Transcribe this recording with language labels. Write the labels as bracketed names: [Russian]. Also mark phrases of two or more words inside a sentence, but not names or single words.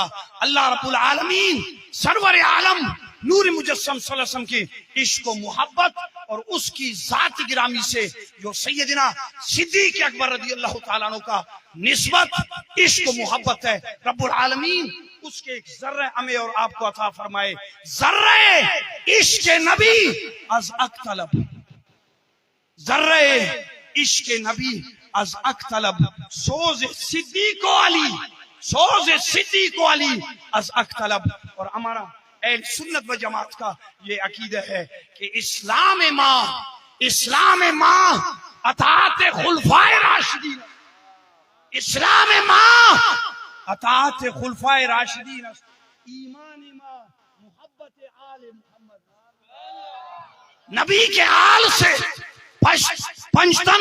[Arabic] اللہ رب العالمین [Urdu] سرور عالم نور مجسم [Arabic] صلی اللہ علیہ وسلم [Urdu] کی عشق و محبت اور اس کی ذات گرامی سے جو سیدنا صدیق اکبر [Arabic] رضی اللہ تعالیٰ عنہ [Urdu] کا نسبت عشق و محبت ہے، [Arabic] رب العالمین [Urdu] اس کے ایک ذرہ ہمیں اور آپ کو عطا فرمائے. [Persian] ذرہ عشق نبی از اک طلب، ذرہ عشق نبی از اک طلب، سوز صدیق و علی، سوز صدیق و علی از اک طلب. [Urdu] اور ہمارا اہل سنت و جماعت کا یہ عقیدہ ہے کہ [Persian] اسلام ماں اطاعت خلفائے راشدین، اسلام ماں اطاعت خلفائے راشدین، ایمان ماں محبت آل محمد، [Urdu] نبی کے آل سے، پنجتن